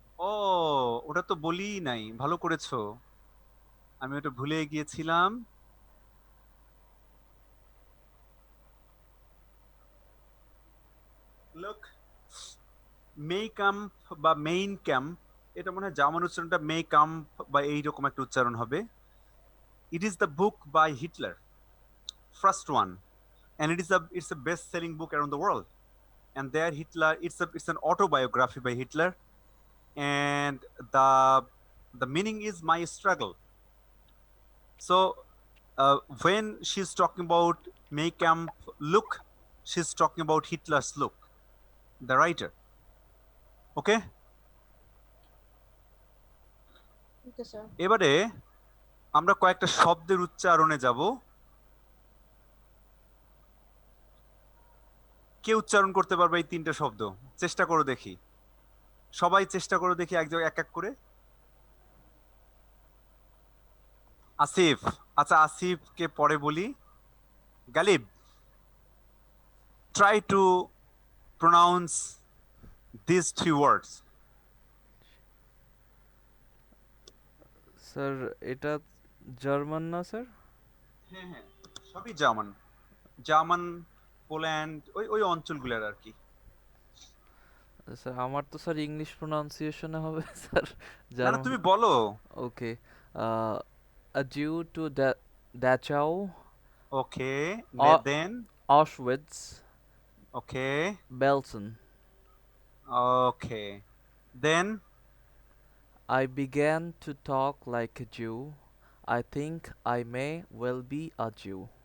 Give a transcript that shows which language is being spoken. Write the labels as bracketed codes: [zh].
[bn] ও ওটা তো বলি নাই, ভালো করেছো, আমি ওটা ভুলে গিয়েছিলাম। লুক, মেই ক্যাম্প বা মেইন ক্যাম্প, এটা মনে হয় জার্মান উচ্চারণটা মে ক্যাম্প বা এইরকম একটা উচ্চারণ হবে। [en] It is the book by Hitler, first one, and it's a best selling book around the world. And there Hitler, it's an autobiography by Hitler, and the meaning is my struggle. So when she's talking about May Camp look, she's talking about Hitler's look, the writer. Okay, [bn] okay sir. এবারে আমরা কয়েকটা শব্দের উচ্চারণে যাব। কে উচ্চারণ করতে পারবে এই তিনটা শব্দ? চেষ্টা করো দেখি, সবাই চেষ্টা করো দেখি, এক জায়গায় এক এক করে। আসিফ, আচ্ছা আসিফকে পরে বলি। [en] Ghalib, try to pronounce these three words. [bn] Sir এটা জার্মান না স্যার? হ্যাঁ হ্যাঁ, সবই জার্মান, জার্মান, পোল্যান্ড, ওই ওই অঞ্চলগুলোর আর কি। স্যার আমার তো স্যার ইংলিশ প্রোনাউন্সিয়েশনে হবে স্যার, না না, জার্মান। তুমি বলো। [en] Okay, a Jew to Dachau, okay, then, Auschwitz, okay, Belsen. Okay, then, I began to talk like a Jew. I think I may well be a Jew.